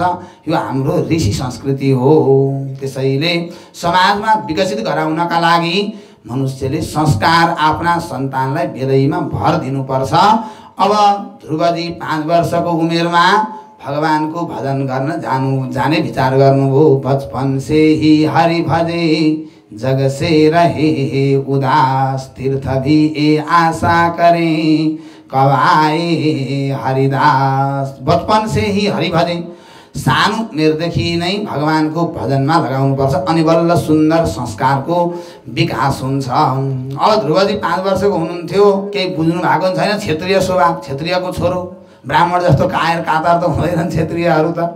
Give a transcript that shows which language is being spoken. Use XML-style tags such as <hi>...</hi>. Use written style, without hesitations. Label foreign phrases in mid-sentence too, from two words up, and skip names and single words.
<ne>यो हाम्रो ऋषि संस्कृति हो। त्यसैले समाजमा विकसित गराउनका लागि मनुष्यले संस्कार आफ्ना सन्तानलाई बेलैमा भर दिनुपर्छ। अब ध्रुवजी 5 वर्षको उमेरमा भगवानको भजन गर्न जाने विचार गर्नुभयो।</ne> <hi>बचपन से ही हरि भजे जग से रहे उदास, तीर्थ भी ए आशा करें कब आए हरिदास। बचपन से ही हरि भजे,</hi> <ne>सानो उमेरदेखि नै भगवानको भजनमा लगाउनुपर्छ, अनि बल्ल सुन्दर संस्कारको विकास हुन्छ। अब ध्रुवजी 5 वर्षको हुनुहुन्थ्यो, केही बुझ्नु भएको छैन, क्षेत्रीय स्वभाव, क्षेत्रीयको छोरो, ब्राह्मण जस्तो कायर कातार त हुँदैनन् क्षेत्रीयहरू त।</ne>